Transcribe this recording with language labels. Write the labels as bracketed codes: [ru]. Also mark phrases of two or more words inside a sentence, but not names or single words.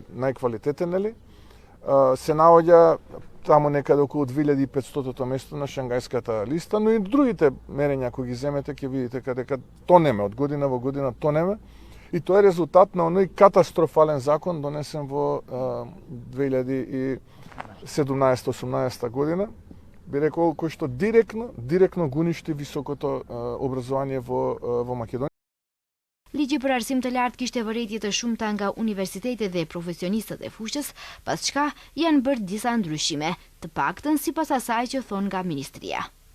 [mk] најквалитетен, нели, се наоѓа таму некаде околу 2500-то место на Шангајската листа, но и другите мерења кои ги земете ќе видите каде тонеме, од година во година тонеме, и тоа е резултат на оној катастрофален закон донесен во 2017-18 година, би рекол, кој што директно го уништи високото образование во Македонија. [sq] Ligji për arsim të lartë kishte vërejtje të shumta nga universitetet dhe profesionistët e fushës, pas çka janë bërë disa ndryshime, të paktën sipas asaj që thon nga ministria.